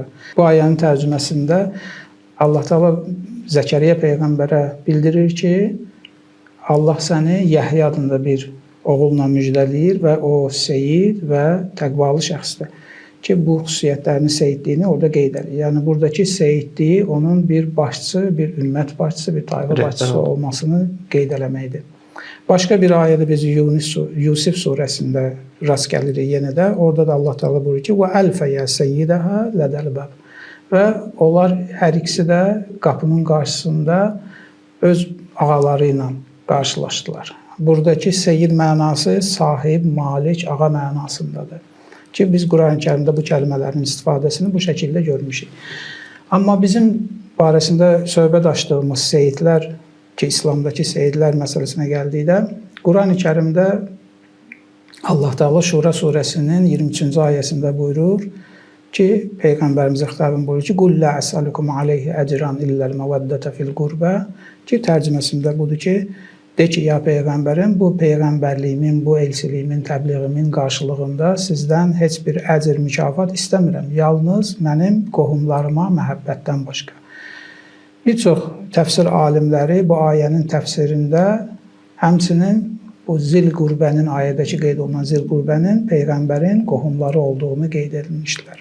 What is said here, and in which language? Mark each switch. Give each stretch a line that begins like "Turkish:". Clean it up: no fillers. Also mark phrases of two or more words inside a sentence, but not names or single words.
Azerbaijani: Bu ayənin tərcüməsində Allah Teala Zəkəriyyə peyğəmbərə bildirir ki, Allah səni Yahya adında bir oğulla müjdələyir və o seyid və təqvalı şəxsdir ki, bu xüsusiyyətlərini, seyidliyini orada qeyd edir. Yəni, buradakı seyidliyi onun bir başçı, bir ümmət başçısı, bir tayfa başçısı olmasını qeyd eləməkdir. Başqa bir ayədə biz Yusif surəsində rast gəlirik yenə də. Orada da Allah Teala buyurur ki,
Arabic: وَأَلْفَيَا سَيِّدَهَا لَدَى الْبَابِ
Azerbaijani: və onlar hər ikisi də qapının qarşısında öz ağaları ilə qarşılaşdılar. Buradakı seyid mənası sahib, malik, ağa mənasındadır. Ki, biz Quran-ı Kərimdə bu kəlmələrin istifadəsini bu şəkildə görmüşük. Amma bizim barəsində söhbət açdığımız seyidlər ki, İslamdakı seyidlər məsələsinə gəldikdə, Quran-ı Kərimdə Allah Teala Şura surəsinin 23-cü ayəsində buyurur ki, Peyğəmbərimizə xitabən buyurur ki,
Arabic: قُلْ لَا أَسْأَلُكُمْ عَلَيْهِ أَجْرًا إِلَّا الْمَوَدَّةَ فِي الْقُرْبَى
Azerbaijani: ki, tərcüməsində budur ki, de ki, ya Peyğəmbərim, bu Peyğəmbərliyimin, bu elçiliyimin, təbliğimin qarşılığında sizdən heç bir əcr, mükafat istəmirəm. Yalnız mənim qohumlarıma məhəbbətdən başqa. Bir çox təfsir alimləri bu ayənin təfsirində həmçinin bu
Arabic: ذي القربى,
Azerbaijani: ayədəki qeyd olunan
Arabic: ذي القربى
Azerbaijani: Peyğəmbərin qohumları olduğunu qeyd edilmişdilər.